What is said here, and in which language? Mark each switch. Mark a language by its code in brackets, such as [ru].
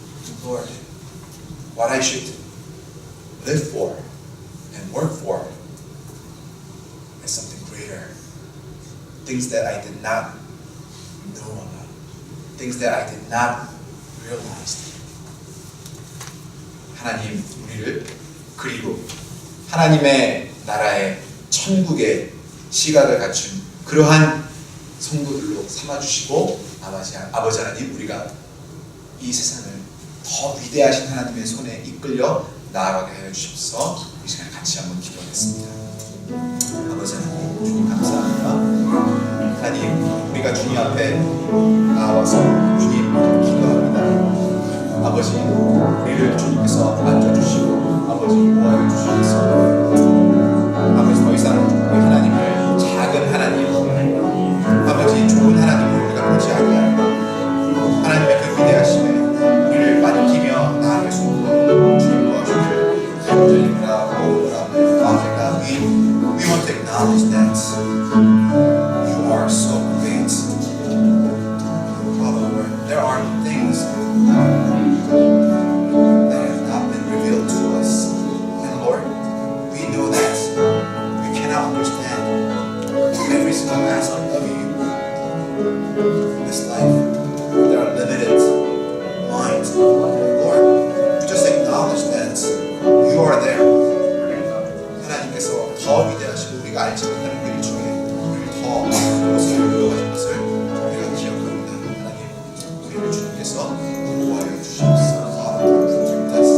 [en] And Lord, what I should live for and work for is something greater. Things that I did not know about. Things that I did not realize. [ko] 하나님 우리를 그리고 하나님의 나라의 천국의 시각을 갖춘 그러한 성도들로 삼아주시고 아버지 하나님 우리가 이 세상을 더 위대하신 하나님의 손에 이끌려 나아가게 하여 주십시오. 이 시간에 같이 한번 기도하겠습니다. 아버지 하나님 주님 감사합니다. 하나님 우리가 주님 앞에 나와서 주님 기도합니다. 아버지 우리를 주님께서 앉아주시고 아버지 보호해 주시면서 아버지 더 이상 우리 하나님을 작은 하나님 아버지 좋은 하나님을 우리가 보지 아니하고 하나님의 그 위대하심에 우리를 맡기며 나아갈 수 있도록 주님 도와주시고 주님과 [en] Father God, we want to acknowledge that you are so great. Father Lord, there are things that have not been revealed to us. And Lord, we know that we cannot understand every single aspect of you in this life. There are limited minds. Lord, we just acknowledge that you are there. [ko] 하나님께서 더 위대하시고 우리가 알지 못하는 그 일 중에 우리를 더 그것을 이루어가신 것을 우리가 기억합니다. 하나님, 우리를 주님께서 보호하여 주시옵소서.